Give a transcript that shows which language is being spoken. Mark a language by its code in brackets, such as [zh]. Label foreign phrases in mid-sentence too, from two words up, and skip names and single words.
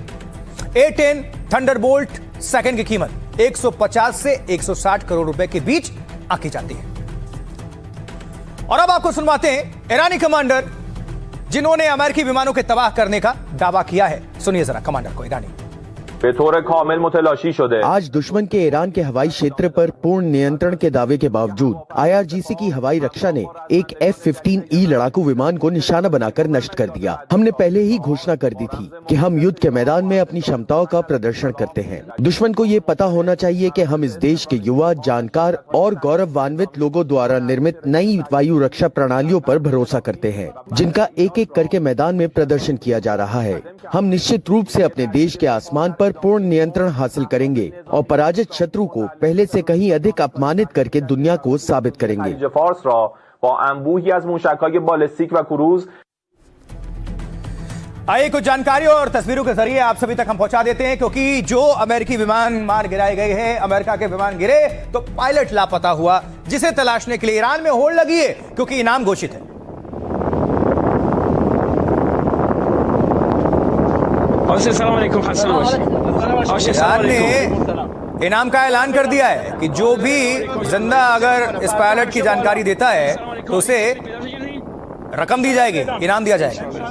[hi] A-10 थंडरबोल्ट सेकंड की कीमत 150 से 160 करोड़ रुपए के बीच आंकी जाती है। और अब आपको सुनवाते हैं ईरानी कमांडर जिन्होंने अमेरिकी विमानों के तबाह करने का दावा किया है। सुनिए जरा कमांडर को। ईरानी: [fa] به طور کامل متلاشی شده. [hi] आज दुश्मन के ईरान के हवाई क्षेत्र पर पूर्ण नियंत्रण के दावे के बावजूद IRGC की हवाई रक्षा ने एक F-15E लड़ाकू विमान को निशाना बनाकर नष्ट कर दिया। हमने पहले ही घोषणा कर दी थी कि हम युद्ध के मैदान में अपनी क्षमताओं का प्रदर्शन करते हैं। दुश्मन को ये पता होना चाहिए कि हम इस देश के युवा, जानकार और गौरवान्वित लोगों द्वारा निर्मित नई वायु रक्षा प्रणालियों पर भरोसा करते हैं, जिनका एक एक करके मैदान में प्रदर्शन किया जा रहा है। हम निश्चित रूप से अपने देश के आसमान पर पूर्ण नियंत्रण हासिल करेंगे और पराजित शत्रु को पहले से कहीं अधिक अपमानित करके दुनिया को साबित करेंगे। [fa] خلیج فارس را با انبوهی از موشک‌های بالستیک و کروز [hi] आइए कुछ जानकारियों और तस्वीरों के जरिए आप सभी तक हम पहुंचा देते हैं, क्योंकि जो अमेरिकी विमान मार गिराए गए हैं, अमेरिका के विमान गिरे तो पायलट लापता हुआ, जिसे तलाशने के लिए ईरान में होड़ लगी है, क्योंकि इनाम घोषित है। ईरान ने इनाम का ऐलान कर दिया है कि जो भी जिंदा अगर इस पायलट की जानकारी देता है तो उसे रकम दी जाएगी, इनाम दिया जाएगा।